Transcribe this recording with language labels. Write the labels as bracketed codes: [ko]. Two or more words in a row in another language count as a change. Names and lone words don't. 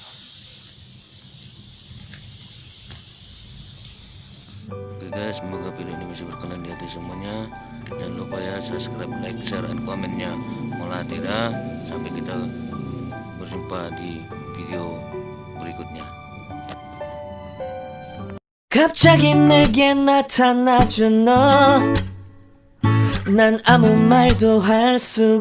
[id] Oke guys, semoga video ini bisa berkenan di hati semuanya. Jangan lupa ya [en] subscribe, like, share, [id] dan komennya. Malah tidak, sampai kita berjumpa di video berikutnya. [ko] 갑자기 내게 나타나준 너, 난 아무 말도 할 수가